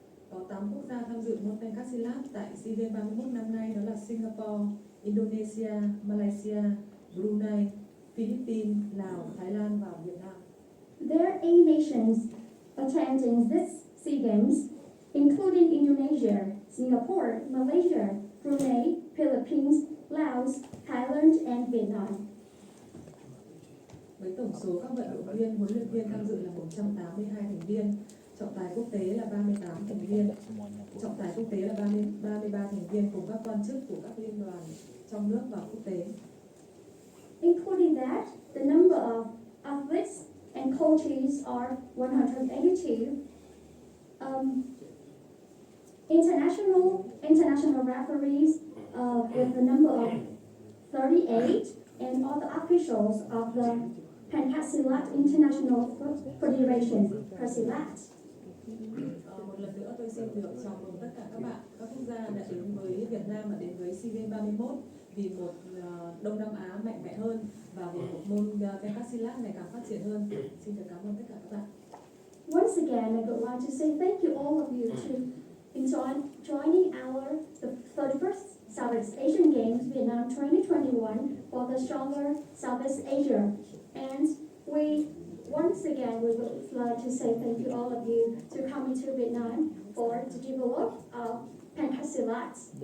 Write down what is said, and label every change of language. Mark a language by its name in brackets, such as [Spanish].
[Vietnamese] Có 8 quốc gia tham dự môn Pencak Silat tại SEA Games 31 năm nay, đó là Singapore, Indonesia, Malaysia, Brunei, Philippines, Lào, Thái Lan và Việt Nam. [English] There are 8 nations attending this SEA Games, including Indonesia, Singapore, Malaysia, Brunei, Philippines, Laos, Thailand, and Vietnam. [Vietnamese] Với tổng số các vận động viên, huấn luyện viên tham dự là 182 thành viên, trọng tài quốc tế là 38 thành viên, trọng tài quốc tế là 33 thành viên cùng các quan chức của các liên đoàn trong nước và quốc tế. [English] Including that, the number of athletes and coaches are 182. International referees with the number of 38, and all the officials of the Pencak Silat International Federation, Silat. [Vietnamese] Một lần nữa tôi xin được chào mừng tất cả các bạn, các quốc gia đã đến với Việt Nam và đến với SEA Games 31 vì một Đông Nam Á mạnh mẽ hơn và vì một môn Pencak Silat ngày càng phát triển hơn. Xin được cảm ơn tất cả các bạn. [English] Once again, I would like to say thank you all of you to joining the 31st Southeast Asian Games Vietnam 2021 for the stronger Southeast Asia. And once again, we would like to say thank you all of you to coming to Vietnam to develop Pencak Silat.